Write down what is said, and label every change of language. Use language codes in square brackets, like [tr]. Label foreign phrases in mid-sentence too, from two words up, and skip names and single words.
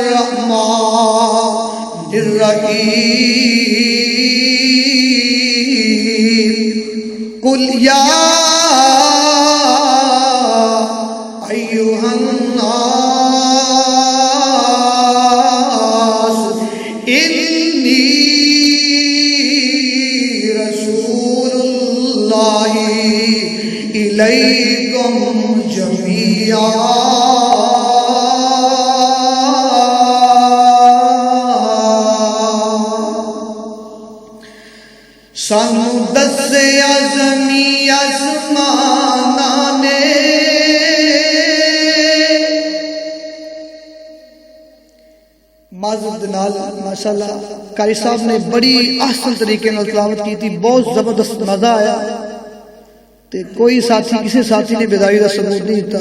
[ar] الرحمن الرحيم قل يا أيها الناس إني رسول الله إليكم جميعا [pa] سانو دسیا زمین آسمان نے معذرت نال ماشاءاللہ قاری صاحب نے بڑی احسن طریقے نال تلاوت کی تھی، بہت زبردست مزہ آیا تے کوئی ساتھی کسی ساتھی نے بیداری دا ثبوت نہیں دیتا۔